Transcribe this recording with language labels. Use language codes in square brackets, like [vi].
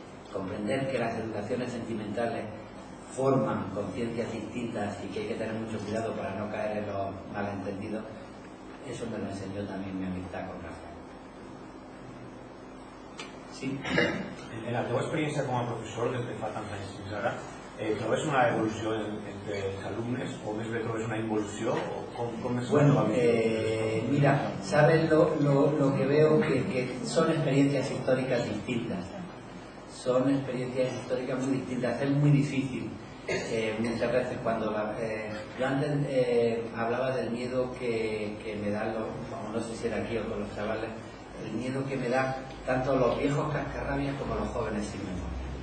[es] Comprender que las educaciones sentimentales forman conciencias distintas y que hay que tener mucho cuidado para no caer en los malentendidos, eso me lo enseñó también mi amistad con Rafael. Sí. [ca] En la teva experiència com a professor des de fa tants anys fins ara, trobes una evolució entre els alumnes o més bé trobes una involució o com es [es] Bueno, mira, sabes lo que veo que son experiencias históricas distintas. Son experiencias históricas muy distintas. Es muy difícil muchas veces cuando yo antes hablaba del miedo que me dan no sé si era aquí o con los chavales, el miedo que me da tanto los viejos cascarrabias como los jóvenes sin memoria.